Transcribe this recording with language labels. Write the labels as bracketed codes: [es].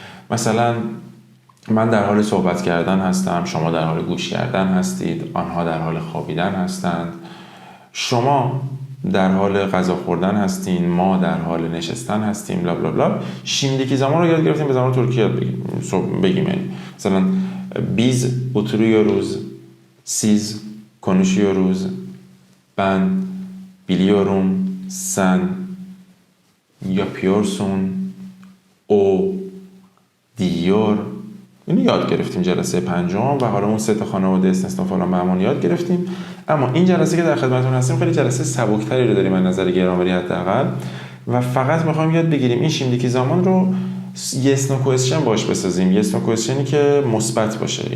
[fa] مثلا من در حال صحبت کردن هستم، شما در حال گوش کردن هستید، آنها در حال خوابیدن هستند، شما در حال غذا خوردن هستین، ما در حال نشستن هستیم، بلا بلا بلا. [tr] şimdiki zaman [fa] رو یاد گرفتیم به زبان ترکی یاد بگیم. یعنی مثلا [tr] biz oturuyoruz, siz konuşuyoruz, ben biliyorum, sen yapıyorsun, o diyor. [fa] اینو یاد گرفتیم جلسه 5 و حالا اون 3 تا خانواده استثنا فلان بهمان یاد گرفتیم. اما این جلسه که در خدمتتون هستیم خیلی جلسه سبکتری رو داریم از نظر گرامری حداقل، و فقط میخوایم یاد بگیریم این [tr] şimdiki [fa] زمان رو [en] yes no question [fa] باش بسازیم. [en] yes no question [fa] ی که مثبت باشه.